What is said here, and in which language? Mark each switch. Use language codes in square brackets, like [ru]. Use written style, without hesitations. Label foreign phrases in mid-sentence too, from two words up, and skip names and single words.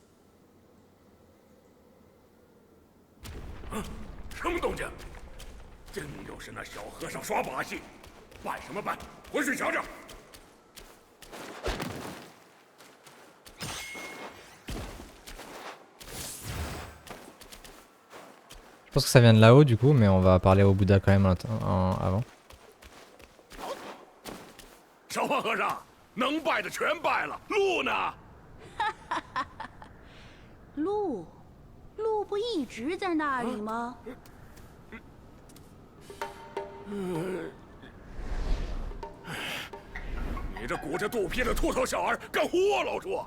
[zh] 什么动静？真又是那小和尚耍把戏，办什么办？回去瞧瞧。 [fr] Je pense que ça vient de là-haut du coup, mais on va parler au Bouddha quand même avant. [zh] 小花和尚，能拜的全拜了，路呢？路不一直在那里吗？你这鼓着肚皮的秃头小儿，敢唬我老猪？